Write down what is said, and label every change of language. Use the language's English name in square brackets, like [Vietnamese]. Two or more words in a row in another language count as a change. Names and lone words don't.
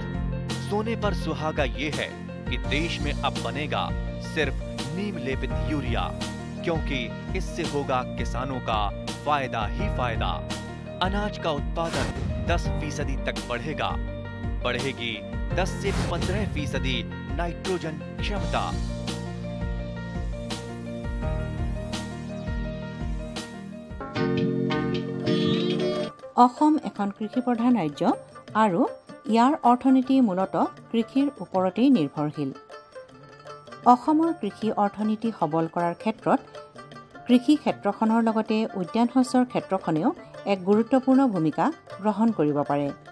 [Hindi] सोने पर सुहागा ये है कि देश में अब बनेगा सिर्फ नीम लेपित यूरिया, क्योंकि इससे होगा किसानों का फायदा ही फायदा। अनाज का उत्पादन 10% तक बढ़ेगा। बढ़ेगी 10 से 15% नाइट्रोजन क्षमता। [Assamese] অসম এখন কৃষি প্ৰধান ৰাজ্য আৰু ইয়াৰ অৰ্থনীতি মূলতঃ কৃষিৰ ওপৰতেই নিৰ্ভৰশীল। অসমৰ কৃষি অৰ্থনীতি সবল কৰাৰ ক্ষেত্ৰত কৃষি ক্ষেত্ৰখনৰ লগতে উদ্যান শস্যৰ ক্ষেত্ৰখনেও এক গুৰুত্বপূৰ্ণ ভূমিকা গ্ৰহণ কৰিব পাৰে।